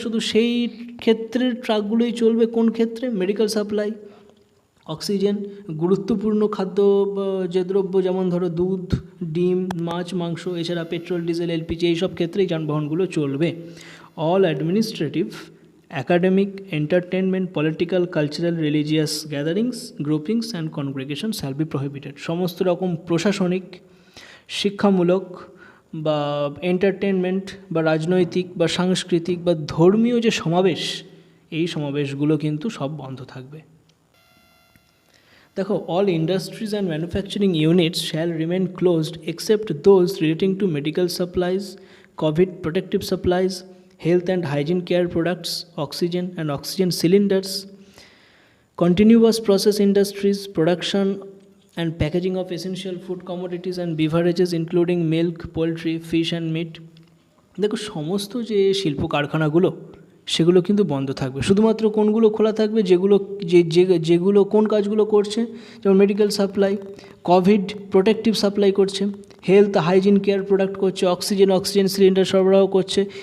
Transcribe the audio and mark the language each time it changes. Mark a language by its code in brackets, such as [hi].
[bn] শুধু সেই ক্ষেত্রের ট্রাকগুলোই চলবে। কোন ক্ষেত্রে? মেডিকেল সাপ্লাই, অক্সিজেন, গুরুত্বপূর্ণ খাদ্য যে দ্রব্য, যেমন ধরো দুধ, ডিম, মাছ, মাংস, এছাড়া পেট্রোল, ডিজেল, এলপিজি, এইসব ক্ষেত্রেই যানবাহনগুলো চলবে। [en] All administrative, academic, entertainment, political, cultural, religious gatherings, groupings and congregations shall be prohibited. [bn] সমস্ত রকম প্রশাসনিক, শিক্ষামূলক বা এন্টারটেনমেন্ট বা রাজনৈতিক বা সাংস্কৃতিক বা ধর্মীয় যে সমাবেশ, এই সমাবেশগুলো কিন্তু সব বন্ধ থাকবে। [en] দেখো, all industries and manufacturing units shall remain closed except those relating to medical supplies, Covid protective supplies, health and hygiene care products, oxygen and oxygen cylinders, continuous process industries, production and packaging of essential food commodities and beverages including milk, poultry, fish and meat. [bn] দেখো, সমস্ত যে শিল্প কারখানাগুলো, সেগুলো কিন্তু বন্ধ থাকবে। শুধুমাত্র কোনগুলো খোলা থাকবে? যেগুলো কোন কাজগুলো করছে, যেমন medical supply, Covid protective supply করছে, হেলথ হাইজিন কেয়ার প্রোডাক্ট করছে, অক্সিজেন সিলিন্ডার সরবরাহ করছে।